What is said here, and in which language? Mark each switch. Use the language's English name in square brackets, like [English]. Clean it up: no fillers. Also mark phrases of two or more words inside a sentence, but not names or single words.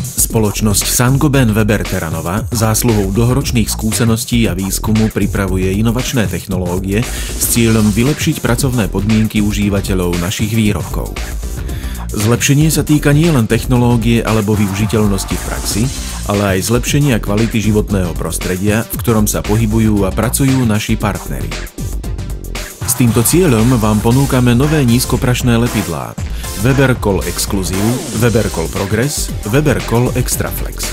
[Slovak] Spoločnosť Saint-Gobain Weber Terranova zásluhou dlhoročných skúseností a výskumu pripravuje inovačné technológie s cieľom vylepšiť pracovné podmienky užívateľov našich výrobkov. Zlepšenie sa týka nielen technológie alebo využiteľnosti v praxi, ale aj zlepšenia kvality životného prostredia, v ktorom sa pohybujú a pracujú naši partneri. S týmto cieľom vám ponúkame nové nízkoprašné lepidlá Weber Col Exclusive, Weber Col Progress, Weber Col Extraflex.